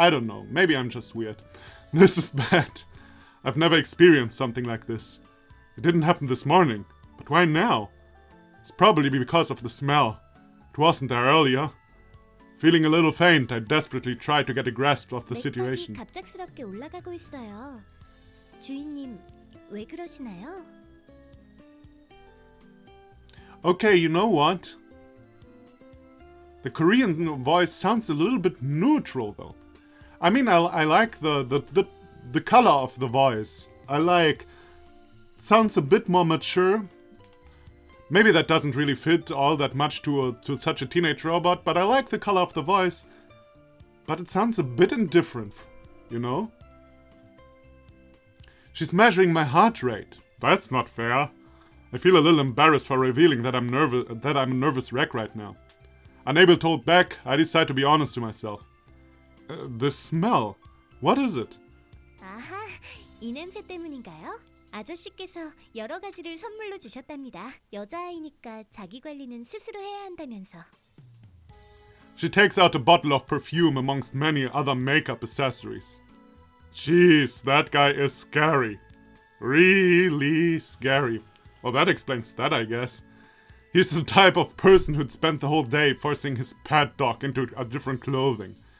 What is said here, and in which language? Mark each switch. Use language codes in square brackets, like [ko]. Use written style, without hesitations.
[en] I don't know, maybe I'm just weird. This is bad. I've never experienced something like this. It didn't happen this morning, but why now? It's probably because of the smell. It wasn't there earlier. Feeling a little faint, I desperately try to get a grasp of the situation. [ko] 갑작스럽게 올라가고 있어요. 주인님, 왜 그러시나요? [en] Okay, you know what? The Korean voice sounds a little bit neutral, though. I mean, I like the color of the voice. It sounds a bit more mature. Maybe that doesn't really fit all that much to such a teenage robot, but I like the color of the voice. But it sounds a bit indifferent, you know? She's measuring my heart rate. That's not fair. I feel a little embarrassed for revealing that I'm a nervous wreck right now. Unable to hold back, I decide to be honest to myself. The smell. What is it? [ko] 아하, 이 냄새 때문인가요? 아저씨께서 여러 가지를 선물로 주셨답니다. 여자아이니까 자기 관리는 스스로 해야 한다면서. [en] She takes out a bottle of perfume amongst many other makeup accessories. Jeez, that guy is scary. Really scary. Well, that explains that, I guess. He's the type of person who'd spend the whole day forcing his pet dog into a different clothing.